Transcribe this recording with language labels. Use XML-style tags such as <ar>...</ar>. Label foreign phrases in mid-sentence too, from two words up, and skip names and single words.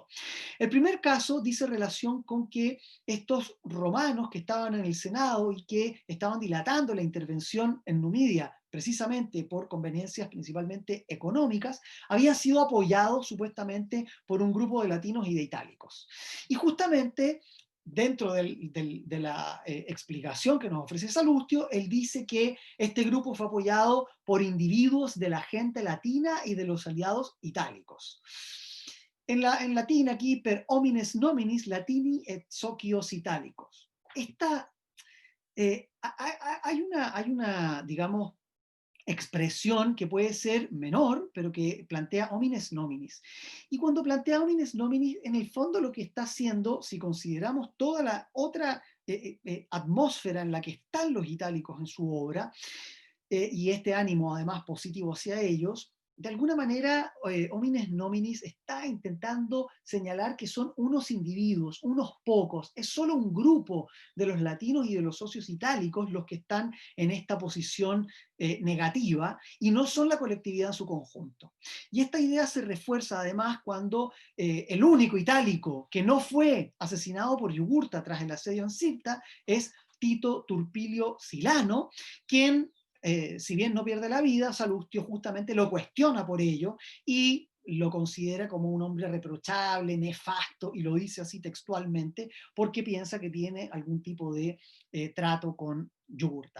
<es>El primer caso dice relación con que estos romanos que estaban en el Senado y que estaban dilatando la intervención en Numidia, precisamente por conveniencias principalmente económicas, habían sido apoyados supuestamente por un grupo de latinos y de itálicos. Y justamente dentro de la explicación que nos ofrece Salustio, él dice que este grupo fue apoyado por individuos de la gente latina y de los aliados itálicos. En latín aquí,</es> <la>per homines nominis latini et socios italicos.</la> <es>Hay una, digamos, expresión que puede ser menor, pero que plantea</es> <la>homines nominis.</la> <es>Y cuando plantea</es> <la>homines nominis,</la> <es>en el fondo lo que está haciendo, si consideramos toda la otra atmósfera en la que están los itálicos en su obra, y este ánimo además positivo hacia ellos, de alguna manera</es> <la>homines nominis</la> <es>está intentando señalar que son unos individuos, unos pocos, es solo un grupo de los latinos y de los socios itálicos los que están en esta posición negativa y no son la colectividad en su conjunto. Y esta idea se refuerza además cuando el único itálico que no fue asesinado por Yugurta tras el asedio en Cirta es Tito Turpilio Silano, quien si bien no pierde la vida, Salustio justamente lo cuestiona por ello y lo considera como un hombre reprochable, nefasto, y lo dice así textualmente, porque piensa que tiene algún tipo de trato con Yugurta.</es>